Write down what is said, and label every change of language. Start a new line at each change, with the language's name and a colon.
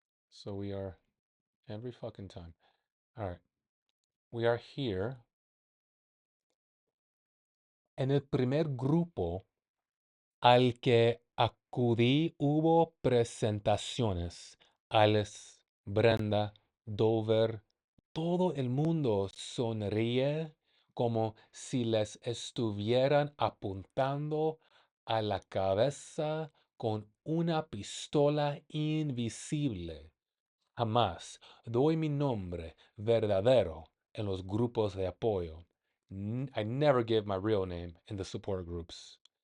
English: So we are every fucking time. All right. We are here.
Spanish: En el primer grupo al que acudí hubo presentaciones. Alice, Brenda, Dover, todo el mundo sonríe como si les estuvieran apuntando a la cabeza con una pistola invisible. Jamás doy mi nombre verdadero en los grupos de apoyo.
English: I never give my real name in the support groups.